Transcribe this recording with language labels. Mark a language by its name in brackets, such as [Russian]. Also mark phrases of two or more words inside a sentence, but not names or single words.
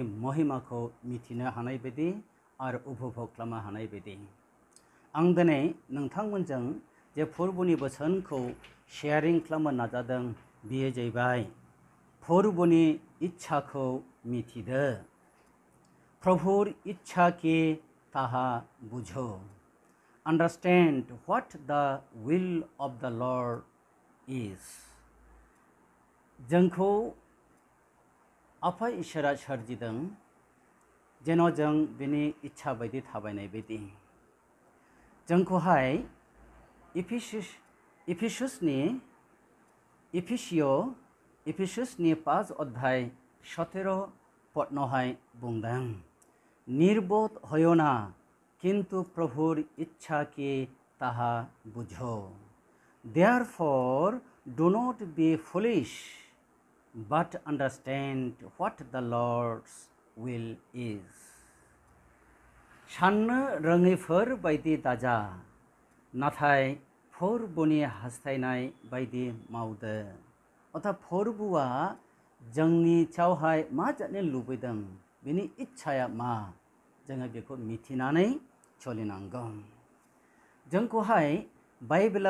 [Bodo] महिमाखौ मिथिनो हानाय बायदि आरो उपभोग खालामनो हानाय बायदि आं दिनै नोंथांमोनजों जे फोरबोनि बोसोनखौ शेयारिं खालामनो नाजादों बियो जाहैबाय फोरबोनि इच्छाखौ मिथिदो [Bangla] প্রভুর ইচ্ছা কী তাহা বুঝো [English] understand what the will of the Lord is [Bodo] जोंखौ आफा इसोरा सोरजिदों जेन' जों बिनि इच्छा बायदि थाबायनाय बायदि जोंखौहाय इफिसियसनि 5 अध्याय 17 पदनावहाय बुंदों [Bangla] নির্বোধ হয়ো না কিন্তু প্রভুর ইচ্ছা কী তাহা বুঝো [English] therefore do not be foolish but understand what the Lord's will is [Bodo] साननो रोङैफोर बायदि दाजा नाथाय फोरबोनि हास्थायनाय बायदि मावदो अर्थात फोरबोआ जोंनि सायावहाय मा जानो लुबैदों बिनि इच्छाया मा जोङो बेखौ मिथिनानै सोलिनांगौ जोंखौहाय बाइबेला